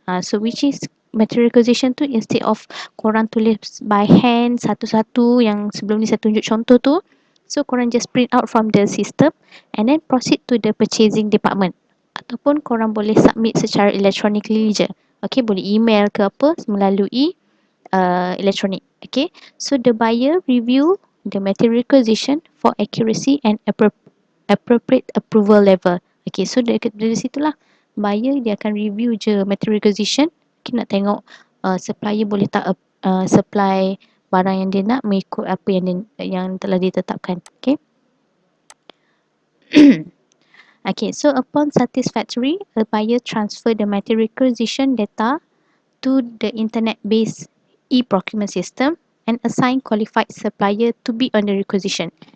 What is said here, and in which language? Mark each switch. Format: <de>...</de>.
<en>So which is material requisition tu, instead of</en> <ms>korang tulis</ms> <en>by hand</en> <ms>satu-satu yang sebelum ni saya tunjuk contoh tu,</ms> <en>so korang just print out from the system and then proceed to the purchasing department,</en> <ms>ataupun korang boleh</ms> <en>submit secara electronically je.</en> <ms>Okay, boleh email ke apa melalui electronic.</ms> <en>Okay, so the buyer review the material requisition for accuracy and appropriate approval level.</en> <ms>Okay, so dari situlah buyer dia akan review je material requisition. Okay, nak tengok supplier boleh tak supply barang yang dia nak mengikut apa yang telah ditetapkan. Okay.</ms> <en>Okay, so upon satisfactory, the buyer transfer the material requisition data to the internet-based e-procurement system and assign qualified supplier to be on the requisition.</en>